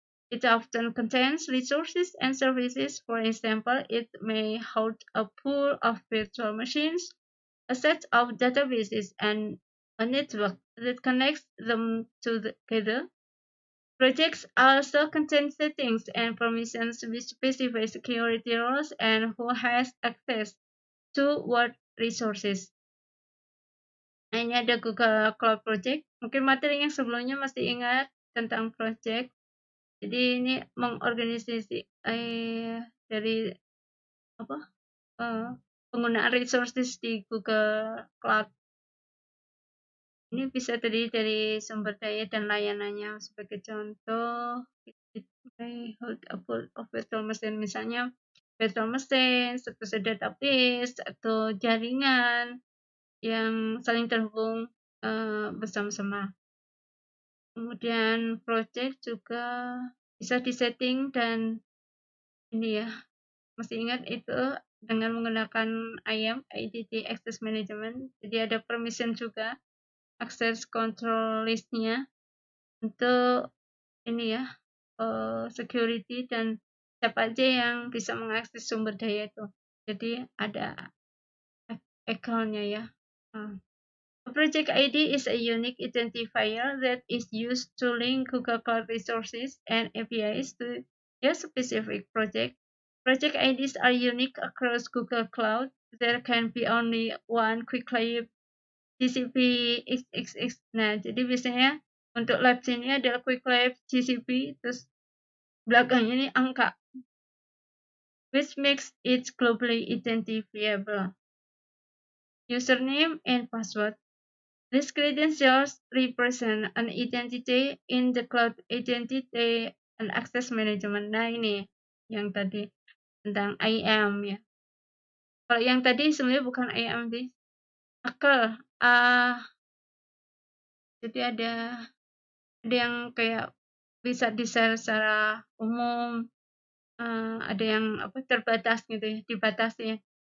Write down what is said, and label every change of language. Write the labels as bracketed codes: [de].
[en] It often contains resources and services. For example, it may hold a pool of virtual machines, a set of databases, and a network that connects them together. Projects also contain settings and permissions which specify security rules and who has access to what resources. [id] Nah, ini ada Google Cloud Project. Mungkin materi yang sebelumnya masih ingat tentang project. Jadi ini mengorganisasi dari penggunaan resources di Google Cloud. Ini bisa terdiri dari sumber daya dan layanannya. Sebagai contoh, [en] hold a pool of virtual machine, [id] misalnya virtual machine, terus database atau jaringan yang saling terhubung. bersama-sama. Kemudian project juga bisa disetting dan ini ya, mesti ingat itu dengan menggunakan IAM, Identity Access Management. Jadi ada permission juga, access control listnya untuk ini ya, security dan siapa aja yang bisa mengakses sumber daya itu. Jadi ada account-nya ya. [en] A project ID is a unique identifier that is used to link Google Cloud resources and APIs to your specific project. Project IDs are unique across Google Cloud. There can be only one Qwiklabs GCP XXX. [id] Nah, jadi biasanya untuk labs ini adalah Qwiklabs GCP, terus belakangnya ini angka, [en] which makes it globally identifiable. Username and password. These credentials represent an identity in the cloud identity and access management. [id] Nah, ini yang tadi tentang IAM ya. Kalau yang tadi sebenarnya bukan IAM sih. Akal. Jadi ada yang kayak bisa di-share secara umum, ada yang terbatas gitu ya, dibatasi.